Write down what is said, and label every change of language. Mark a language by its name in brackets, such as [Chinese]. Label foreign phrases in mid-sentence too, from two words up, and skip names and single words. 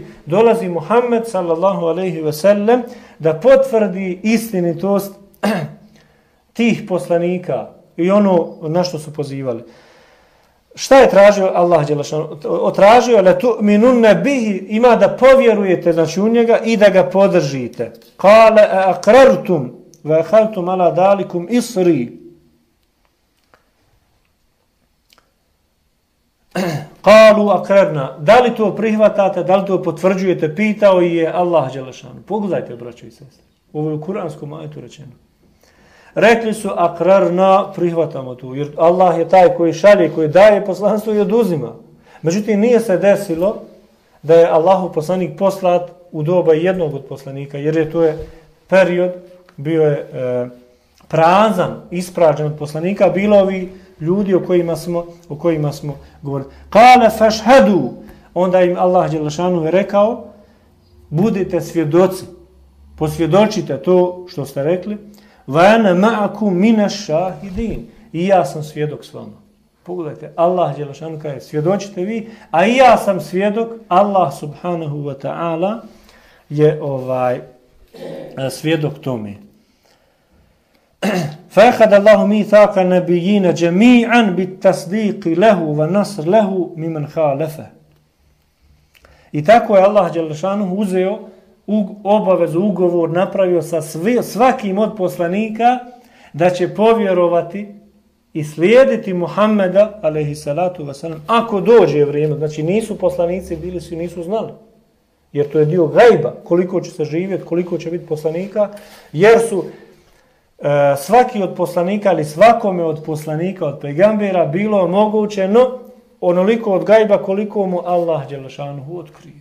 [Bosnian] Dolazi Muhammed [Arabic] صلى الله عليه وسلم [Bosnian] da potvrdi istinitost tih poslanika i ono na što su pozivali. Šta je tražio Allah dželešanu? Tražio [Arabic] لتؤمنن به, [Bosnian] ima da povjerujete znači u njega i da ga podržite. [Arabic] قال أأقررتم وأخذتم على ذلكم إصري. قالوا أقررنا. [Bosnian] Da li to prihvatate, da li to potvrđujete? Pitao je Allah dželešanu. Pogledajte, braćo i sestre. Ovo je u kuranskom ajetu rečeno. Rekli su akrarna, prihvatamo tu, jer Allah je taj koji šalje, koji daje poslanstvo i oduzima. Međutim, nije se desilo da je Allahov poslanik poslat u doba jednog od poslanika, jer je to je period bio je prazan, ispražen od poslanika, bilo ovi ljudi o kojima smo govorili. [Arabic] قال فاشهدوا, [Bosnian] onda im Allah dželešanu je rekao, budite svjedoci, posvjedočite to što ste rekli, [Arabic] وَأَنَا مَعَكُمْ مِنَ الشَّاهِدِينَ. [Bosnian] I ja sam svjedok s vama. Pogledajte, Allah dželešanu kaže, svjedočite vi, a i ja sam svjedok, Allah [Arabic] سبحانه وتعالى [Bosnian] je svjedok tome. [Arabic] فَأَخَذَ اللَّهُ مِيثَاقَ النَّبِيِّينَ جَمِيعًا بِالتَّصْدِيقِ لَهُ وَنَصْرِ لَهُ مِمَنْ خَالَفَهُ. [Bosnian] I tako je Allah dželešanu uzeo obavezu, ugovor napravio sa svakim od poslanika da će povjerovati i slijediti Muhammeda [Arabic] عليه الصلاة والسلام [Bosnian] ako dođe vrijeme. Znači nisu poslanici bili svi, nisu znali. Jer to je dio gajba, koliko će se živjeti, koliko će biti poslanika, jer su svaki od poslanika ili svakome od poslanika, od pejgambera bilo omogućeno onoliko od gajba koliko mu Allah dželešanuhu otkrije.